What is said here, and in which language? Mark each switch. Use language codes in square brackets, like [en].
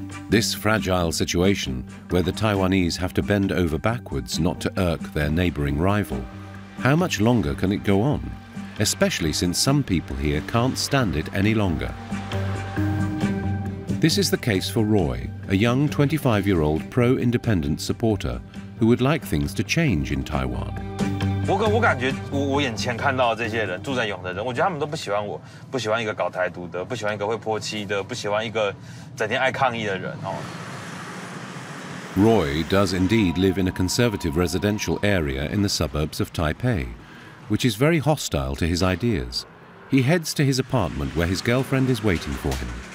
[en] This fragile situation, where the Taiwanese have to bend over backwards not to irk their neighbouring rival, how much longer can it go on? Especially since some people here can't stand it any longer. This is the case for Roy, a young 25-year-old pro-independence supporter who would like things to change in Taiwan. [zh] 我感觉我眼前看到这些人住在永和的人，我觉得他们都不喜欢我，不喜欢一个搞台独的，不喜欢一个会泼漆的，不喜欢一个整天爱抗议的人哦。 [en] Roy does indeed live in a conservative residential area in the suburbs of Taipei, which is very hostile to his ideas. He heads to his apartment where his girlfriend is waiting for him.